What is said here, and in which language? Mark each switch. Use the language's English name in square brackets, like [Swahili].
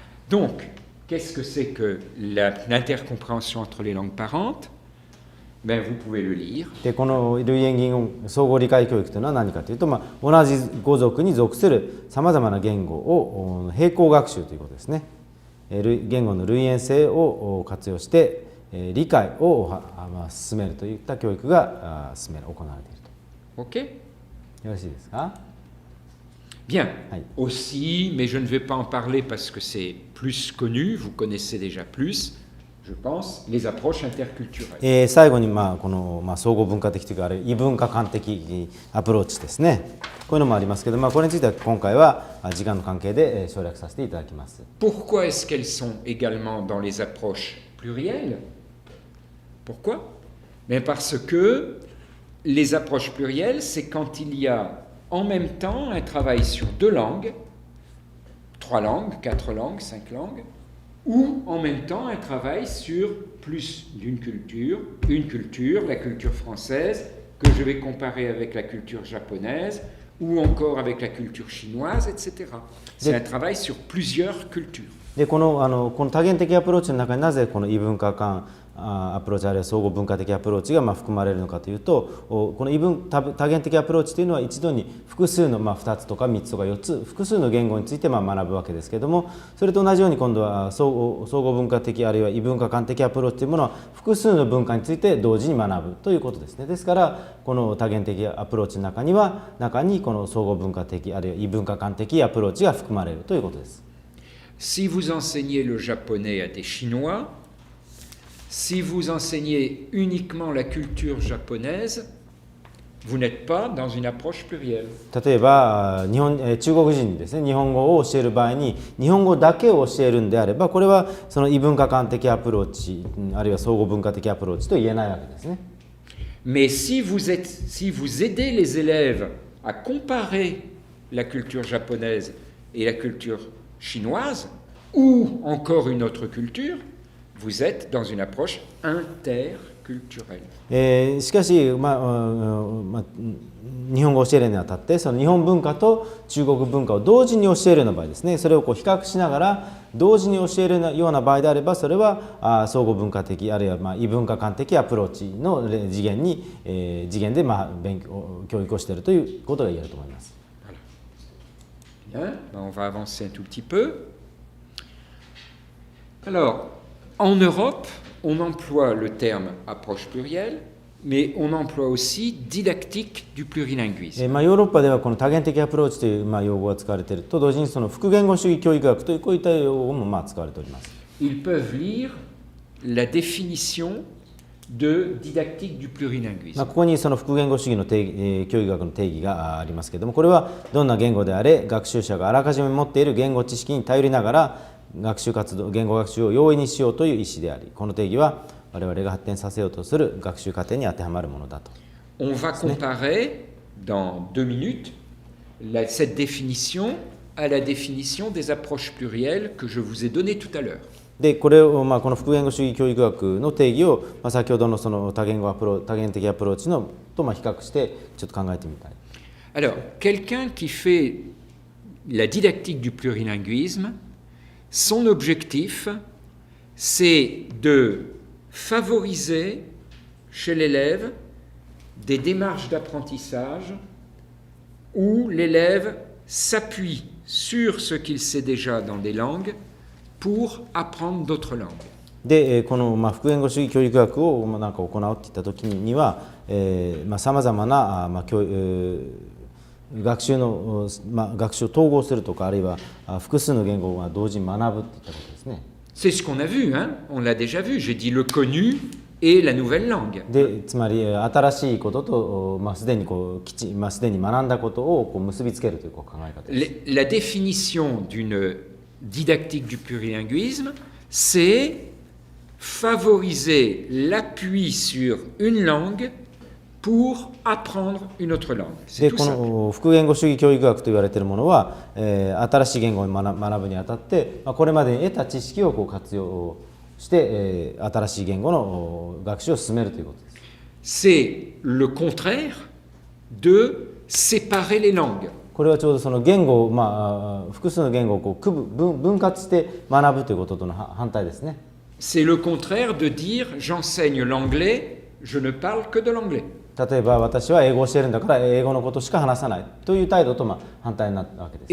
[French] Donc, qu'est-ce que c'est que l'intercompréhension entre les langues parentes? Ben, vous pouvez le lire. [Japanese] でこの類縁言語相互理解教育というのは何かというと、同じ語族に属するさまざまな言語を並行学習ということですね。言語の類縁性を活用して理解を進めるといった教育が行われていると。よろしいですか？ [French] Bien. Oui. Aussi, mais je ne vais pas en parler parce que c'est plus connu, vous connaissez déjà plus, je pense, les approches interculturelles. [Japanese] 最後にこの総合文化的というか、あるいは異文化間的アプローチですね。こういうのもありますけど、これについては今回は時間の関係で省略させていただきます。 [French] Pourquoi est-ce qu'elles sont également dans les approches plurielles? Pourquoi? Mais parce que les approches plurielles, c'est quand il y a en même temps un travail sur 2 langues, 3 langues, 4 langues, 5 langues, ou en même temps un travail sur plus d'une culture, une culture, la culture française, que je vais comparer avec la culture japonaise, ou encore avec la culture chinoise, etc. C'est un travail sur plusieurs cultures. [Japanese] でこの多元的アプローチの中になぜこの異文化間アプローチあるいは相互文化的アプローチが含まれるのかというと、この多元的アプローチというのは一度に複数の2つとか3つとか4つ複数の言語について学ぶわけですけれども、それと同じように今度は相互文化的あるいは異文化間的アプローチというものは複数の文化について同時に学ぶということですね。ですからこの多元的アプローチの中にこの相互文化的あるいは異文化間的アプローチが含まれるということです。 [French] Si vous enseignez le japonais à des Chinois, si vous enseignez uniquement la culture japonaise, vous n'êtes pas dans une approche plurielle. [Japanese] 例えば中国人にですね、日本語を教える場合に日本語だけを教えるんであれば、これはその異文化間的アプローチあるいは相互文化的アプローチと言えないわけですね。 [French] Mais si vous aidez les élèves à comparer la culture japonaise et la culture chinoise, ou encore une autre culture, vous êtes dans une approche interculturelle. [Japanese] しかし、日本語を教えるにあたってその日本文化と中国文化を同時に教えるような場合ですね、それを比較しながら同時に教えるような場合であれば、それは相互文化的あるいは異文化間的アプローチの次元で教育をしているということが言えると思います。 [French] Bien, on va avancer un tout petit peu. Alors, en Europe, on emploie le terme approche plurielle, mais on emploie aussi didactique du plurilinguisme. [Japanese] ヨーロッパではこの多元的アプローチという用語が使われていると同時にその複言語主義教育学というこういった用語も使われております。 [French] Ils peuvent lire la définition de didactique du plurilinguisme. [Japanese] ここにその複言語主義の教育学の定義がありますけれども、これはどんな言語であれ学習者があらかじめ持っている言語知識に頼りながら言語学習を容易にしようという意思であり、この定義は我々が発展させようとする学習過程に当てはまるものだと。 [French] On va comparer dans 2 minutes cette définition à la définition des approches plurielles que je vous ai donnée tout à l'heure. [Japanese] でこれをこの複言語主義教育学の定義を先ほどのその多元的アプローチのと比較してちょっと考えてみたい。 [French] Alors, quelqu'un qui fait la didactique du plurilinguisme, son objectif, c'est de favoriser chez l'élève des démarches d'apprentissage où l'élève s'appuie sur ce qu'il sait déjà dans des langues pour apprendre d'autres langues. [Japanese] で、この、複言語主義教育学をなんか行うっていった時には、さまざまな、学習の、学習を統合するとか、あるいは複数の言語を同時に学ぶっていったことですね。 [French] C'est ce qu'on a vu, hein? On l'a déjà vu. J'ai dit le connu et la nouvelle langue. [Japanese] で、つまり新しいことと、すでにすでに学んだことを結びつけるという考え方です。 [French] La définition d'une didactique du plurilinguisme, c'est favoriser l'appui sur une langue pour apprendre une autre langue. [Japanese] で、この複言語主義教育学と言われているものは、新しい言語を学ぶにあたって、これまでに得た知識を活用して、新しい言語の学習を進めるということです。 [French] C'est le contraire de séparer les langues. [Japanese] これはちょうどその言語を、複数の言語を分割して学ぶということとの反対ですね。 [French] C'est le contraire de dire j'enseigne l'anglais, je ne parle que de l'anglais. [Japanese] 例えば私は英語を教えるんだから英語のことしか話さないという態度と反対になったわけです。